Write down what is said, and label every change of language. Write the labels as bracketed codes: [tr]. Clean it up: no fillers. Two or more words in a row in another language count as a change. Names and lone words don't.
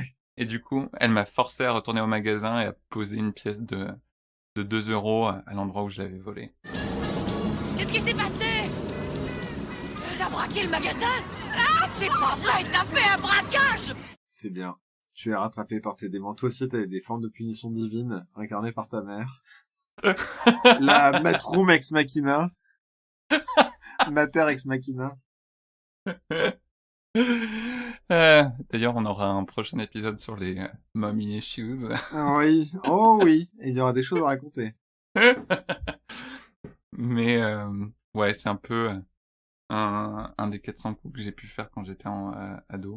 [fr] Et du coup, elle m'a forcé à retourner au magasin et à poser une pièce de 2 € à l'endroit où je l'avais volé. Qu'est-ce qui s'est passé? T'as braqué le magasin? Ah, c'est pas vrai, t'as fait un braquage! C'est bien. Tu es rattrapé par tes démons. Toi aussi, t'as des formes de punition divine incarnées par ta mère. La [la] Matrum ex machina. Mater ex machina. [fr] D'ailleurs, on aura un prochain épisode sur les [en] mommy issues. [fr] Oui. Oh oui. Et il y aura des choses à raconter. Mais ouais, c'est un peu un des 400 coups que j'ai pu faire quand j'étais ado.